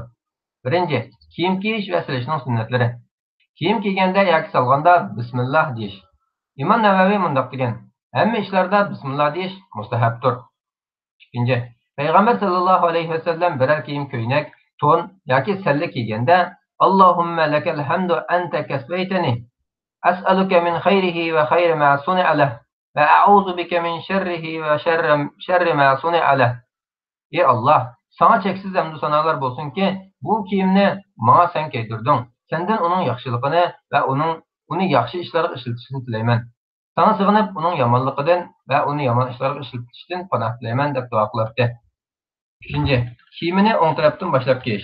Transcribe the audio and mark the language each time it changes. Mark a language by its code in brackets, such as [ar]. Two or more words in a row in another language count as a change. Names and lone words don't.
[uz] Birinchi, kiyim kiyish va silishning sunnatlari. Kiyim kiyganda yoki solganda bismillah deyish. Imom Navaviy mundaq degan: Hamma ishlarda bismillah deyish mustahabdir. Ikkinchi, Payg'ambar [ar] صلى الله عليه وسلم [uz] biror kiyim ko'ynak, to'n yoki salla kiyganda [ar] اللهم لك الحمد أنت كسوتنيه أسألك من خيره وخير ما صنع له وأعوذ بك من شره وشر ما صنع له. [uz] Ey Alloh, sana cheksiz hamd sanolar bo'lsinki, bu kiyimni menga sen kiydirding. Sendan uning yaxshiligini va uni yaxshi ishlarga ishlatishni tilayman. Sana sig'inib, uning yomonligidan va uni yomon ishlarga ishlatishdan panoh tilayman deb duo qilibdi. Uchinchi, kiyimini o'ng tarafdan boshlab kiyish.